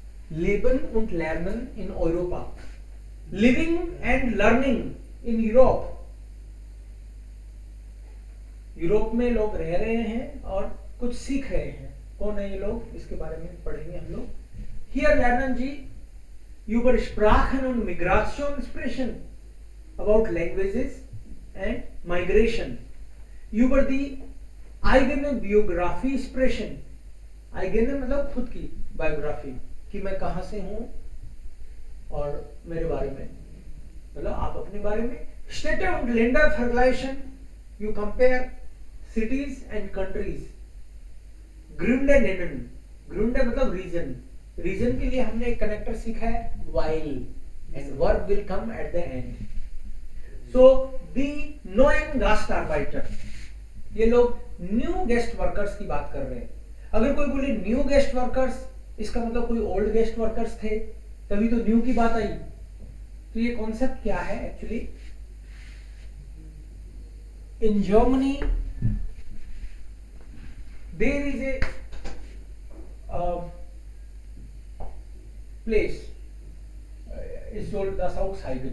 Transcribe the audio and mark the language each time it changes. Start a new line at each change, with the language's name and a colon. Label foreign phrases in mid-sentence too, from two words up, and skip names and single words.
German: Leben und Lernen in Europa.
English: Living and learning in Europe.
Hindi: यूरोप में लोग रह रहे हैं और कुछ सीख रहे हैं. कौन है ये लोग, इसके बारे में पढ़ेंगे हम लोग.
German: Hier lernen Sie über Sprachen und Migration sprechen,
English: about languages and migration,
German: über die eigene Biografie sprechen.
Hindi: eigene मतलब खुद की बायोग्राफी, कि मैं कहाँ से हूँ और मेरे बारे में, मतलब आप अपने बारे में.
German: Städte und Länder vergleichen,
English: you compare cities and countries.
German: Gründe nennen,
Hindi: Gründe मतलब रीजन, रीजन के लिए हमने एक कनेक्टर सीखा है
English: while, and verb will come at the end. So the
German: neuen Gastarbeiter,
Hindi: ये लोग
English: new guest workers
Hindi: की बात कर रहे हैं. अगर कोई बोले
English: new guest workers,
Hindi: इसका मतलब कोई
English: old guest workers
Hindi: थे, तभी तो न्यू की बात आई. तो ये कॉन्सेप्ट क्या है एक्चुअली.
English: in Germany there is a place is called दासाउक्सहाइगन.